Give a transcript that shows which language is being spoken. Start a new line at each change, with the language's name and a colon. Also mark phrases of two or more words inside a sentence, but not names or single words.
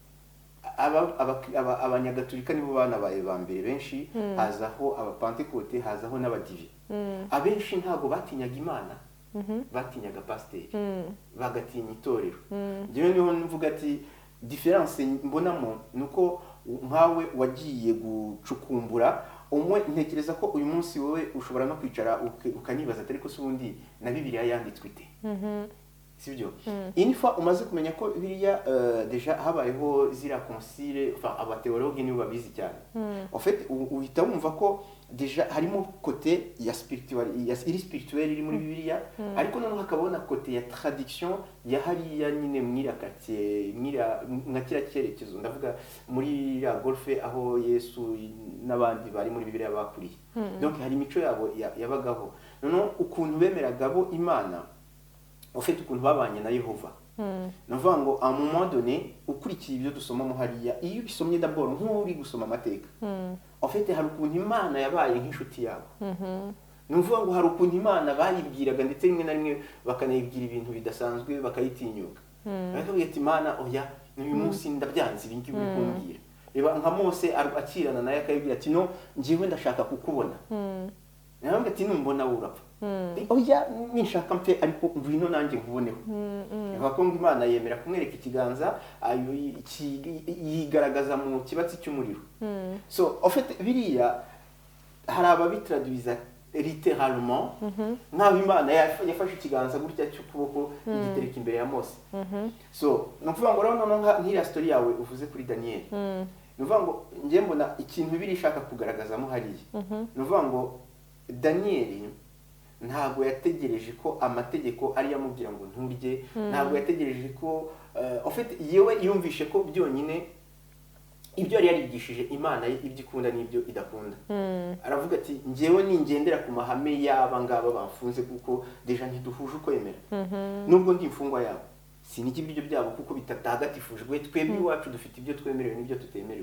Kinyarwanda: abanyagatolika nibo banabaye ba mbere benshi hazaho abapantekote hazaho n'abadivi abenshi ntago batinyaga Imana batinyaga pasiteri bagatinya itorero njyewe niho mvuga ati difference mbonamo nuko nkawe wagiye gucukumbura umwe ntekereza ko uyu munsi wowe ushobora no kwicara ukanibaza atari ko ubundi na Bibiliya yanditswe ite sibyo inifa umaze kumenya ko Bibiliya deja habayeho zira concile enfin abateologue nibo babizi cyane
French: en fait
Kinyarwanda: uhita wumva ko deja harimo côté ya spirituel iri muri Bibiliya ariko noneho hakabona côté ya tradition ya hariya nyine mwirakatiye nka kira cyerekezo ndavuga muri ya golfe aho Yesu n'abandi bari muri Bibiliya bakuriye donc hari imico yabo yabagaho noneho ukuntu bemeraga bo Imana ufite ukuntu babanye na Yehova navuga ngo
French: à un moment donné
Kinyarwanda: ukurikiye ibyo dusomamo hariya iyo bisomye d'abord nk'uri gusoma amateka
French: en fait
Kinyarwanda: hari ukuntu Imana yabaye nk'inshuti yabo nuvuga ngo hari ukuntu Imana bayibwiraga ndetse rimwe na rimwe bakanayibwira ibintu bidasanzwe bakayitinyuka bakabwira ati Imana oya uyu munsi ndabyanze ibi ngibi kumbwira reba nka Mose akirana naye akayibwira ati no ngiwe ndashaka kukubona nawe ati numbona urapfa oya ninshaka mpe ariko ngwino nanjye nkuboneho bakonga Imana yemera kumwereka ikiganza yigaragaza mu kibatsi cy'umuriro so
French: en fait
Kinyarwanda: biriya hari ababitraduiza littéralement nk'aho Imana yafashe ikiganza gutya cy'ukuboko igitereka imbere ya Mose. So ni ukuvuga ngo rero noneho nk'iriya story yawe uvuze kuri Daniel, ni ukuvuga ngo njye mbona ikintu biri ishaka kugaragazamo hariya, ni ukuvuga ngo Daniel ntabwo yategereje ko amategeko ari yamubwira ngo nturye, ntabwo yategereje ko
French: en fait
Kinyarwanda: yewe yumvishe ko byonyine ibyo yari yarigishije Imana ibyo ikunda n'ibyo idakunda. Aravuga ati njyewe ningendera ku mahame y'aba ngaba bamfunze kuko deja ntiduhuje ukwemera, nubwo ndi imfungwa yabo siniki ibiryo byabo kuko bitatagatifujwe, twebwe iwacu dufite ibyo twemerewe n'ibyo tutemerewe.